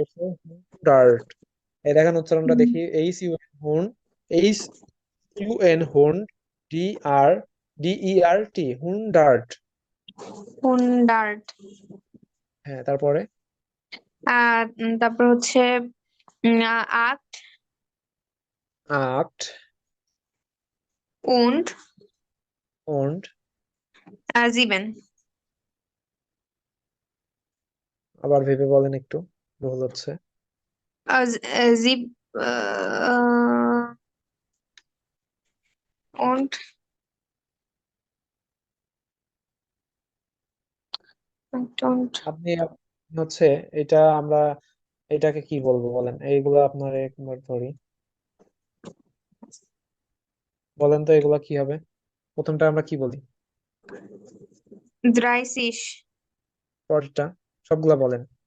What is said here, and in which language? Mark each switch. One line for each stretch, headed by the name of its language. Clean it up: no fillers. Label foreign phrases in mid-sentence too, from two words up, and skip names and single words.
Bangla: হচ্ছে হুন্ডার্ড। এই দেখেন উচ্চারণটা দেখি, HUN, HUN DRDERT, হুন্ডার্ড।
English: hundred
Bangla: হ্যাঁ, তারপরে আর তারপর হচ্ছে acht আট
German: und und sieben
Bangla: আবার ভেবে বলেন একটু, ভুল হচ্ছে।
German: sieb und und
Bangla: হচ্ছে এটা আমরা এটাকে কি বলবো বলেন, এইগুলা আপনার একবার ধরি, বলেন তো এগুলা কি হবে? প্রথমটা আমরা কি বলি? 30 পরেরটা সবগুলা বলেন।